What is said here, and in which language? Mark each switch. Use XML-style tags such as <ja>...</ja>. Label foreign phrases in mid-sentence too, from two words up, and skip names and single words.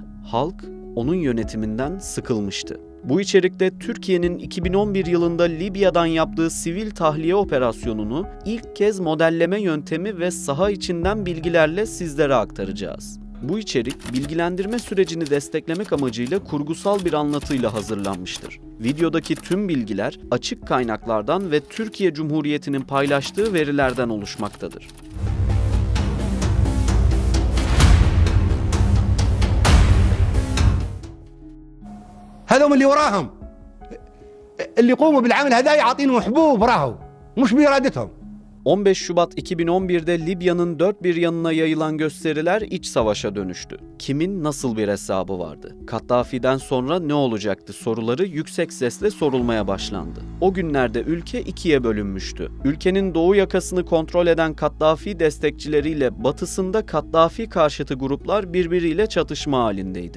<tr>Halk onun yönetiminden sıkılmıştı. Bu içerikte Türkiye'nin 2011 yılında Libya'dan yaptığı sivil tahliye operasyonunu ilk kez modelleme yöntemi ve saha içinden bilgilerle sizlere aktaracağız. Bu içerik, bilgilendirme sürecini desteklemek amacıyla kurgusal bir anlatıyla hazırlanmıştır. Videodaki tüm bilgiler açık kaynaklardan ve Türkiye Cumhuriyeti'nin paylaştığı verilerden oluşmaktadır.</tr> <ar>هذول اللي وراهم اللي يقوموا بالعمل هذا يعطينهم حبوب راهو مش بإرادتهم.</ar> <tr>15 Şubat 2011'de Libya'nın dört bir yanına yayılan gösteriler iç savaşa dönüştü. Kimin nasıl bir hesabı vardı? Kaddafi'den sonra ne olacaktı soruları yüksek sesle sorulmaya başlandı. O günlerde ülke ikiye bölünmüştü. Ülkenin doğu yakasını kontrol eden Kaddafi destekçileriyle batısında Kaddafi karşıtı gruplar birbiriyle çatışma halindeydi.</tr>